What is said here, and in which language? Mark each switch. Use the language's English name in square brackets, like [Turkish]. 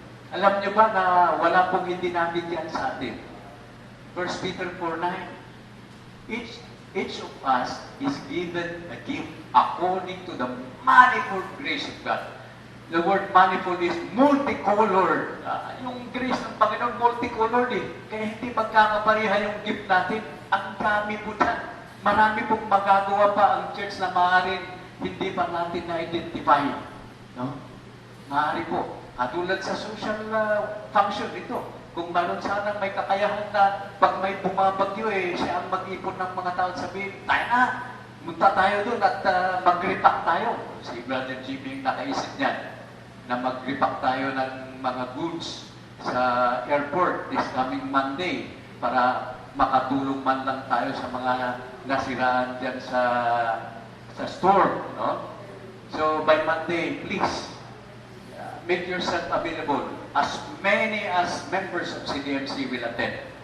[Filipino] Alam nyo ba na wala pong hindi nabigyan sa atin? [English] 1 Peter 4:9. Each of us is given a gift according to the manifold grace of God. The word manifold is multicolored. [Filipino] Yung grace ng Panginoon, multicolored eh. Kaya hindi magkakapareha yung gift natin. Ang dami po dyan. Marami pong magagawa pa ang church na maaaring hindi pa natin na-identify. No? Maaari po. Katulad sa social function ito. Kung meron sanang may kakayahan na pag may bumabagyo siya ang mag-ipon ng mga tao at sabihin, tayo na, munta tayo doon at mag-repack tayo. Si Brother Jimmy yung nakaisip niyan na mag-repack tayo ng mga goods sa airport [English] this coming Monday [Filipino] para makatulong man lang tayo sa mga nasiraan dyan sa store. No? [English] So by Monday, please, make yourself available. As many as members of CDMC will attend.